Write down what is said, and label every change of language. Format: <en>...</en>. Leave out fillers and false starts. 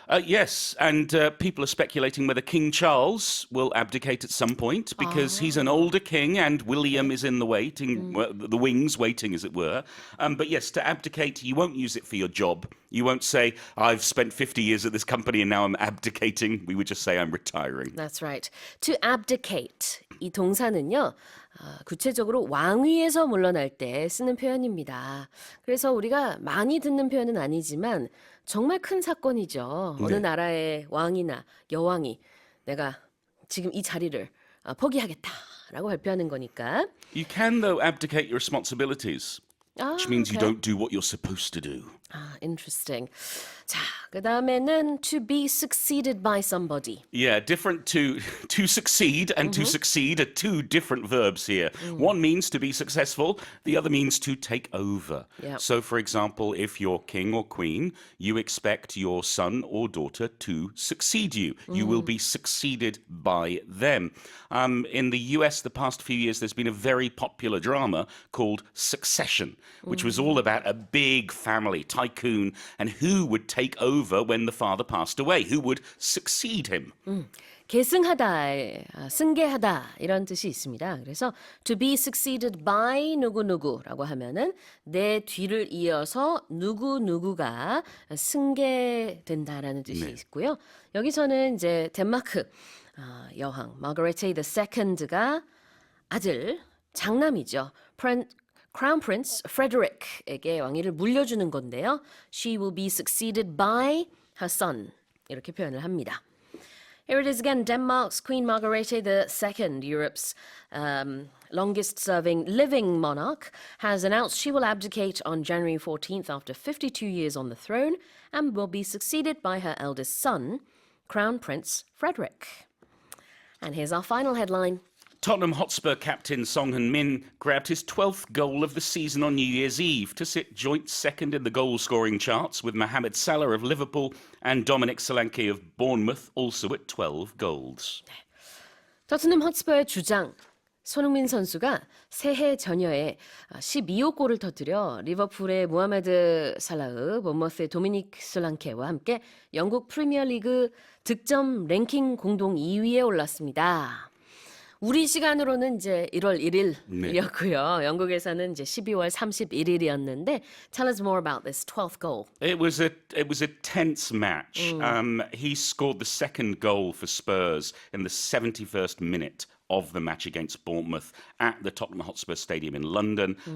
<en>Yes, and people are speculating whether King Charles will abdicate at some point because he's an older king and William is in the the wings waiting, as it were. But yes, to abdicate, you won't use it for your job. You won't say, I've spent 50 years at this company and now I'm abdicating. We would just say I'm retiring. That's right.</en> <ko>To abdicate, 이 동사는요. 구체적으로 왕위에서 물러날 때 쓰는 표현입니다. 그래서 우리가 많이 듣는 표현은 아니지만 정말 큰 사건이죠. 어느 나라의 왕이나 여왕이 내가 지금 이 자리를 포기하겠다라고 발표하는 거니까.</ko> <en>You can, though, abdicate your responsibilities, which means you don't do what you're supposed to do. Interesting.</en> <ko>자, 그 다음에는</ko> <en>to be succeeded by somebody. Yeah, different to succeed and to succeed are two different verbs here. One means to be successful, the other means to take over. Yep. So, for example, if you're king or queen, you expect your son or daughter to succeed you. You will be succeeded by them. In the US, the past few years, there's been a very popular drama called Succession, which was all about a big family, tycoon, and who would take over when the father passed away, who would succeed him.</en> <ko>계승하다, 승계하다 이런 뜻이 있습니다. 그래서 to be succeeded by 누구누구라고 하면은 내 뒤를 이어서 누구누구가 승계된다라는 뜻이 있고요. 여기서는 이제 덴마크 여왕 마거레테 II가 아들 장남이죠. Crown Prince Frederick에게 왕위를 물려주는 건데요.</ko> <en>She will be succeeded by her son.</en> <ko>이렇게 표현을 합니다.</ko> <en>Here it is again. Denmark's Queen Margrethe II, Europe's longest-serving living monarch, has announced she will abdicate on January 14th after 52 years on the throne and will be succeeded by her eldest son, Crown Prince Frederick. And here's our final headline. Tottenham Hotspur captain Son Heung-min grabbed his 12th goal of the season on New Year's Eve to sit joint second in the goal-scoring charts with Mohamed Salah of Liverpool and Dominic Solanke of Bournemouth, also at 12 goals.</en> <ko>토트넘 헛스퍼의 주장 손흥민 선수가 새해 전여에 12호 골을 터뜨려 리버풀의 모하메드 살라흐, 본머스의 도미닉 솔랑케와 함께 영국 프리미어리그 득점 랭킹 공동 2위에 올랐습니다. 우리 시간으로는 이제 1월 1일이었고요. 영국에서는 이제 12월 31일이었는데</ko> <en>tell us more about this 12th goal. It was a tense match. He scored the second goal for Spurs in the 71st minute of the match against Bournemouth at the Tottenham Hotspur Stadium in London.</en>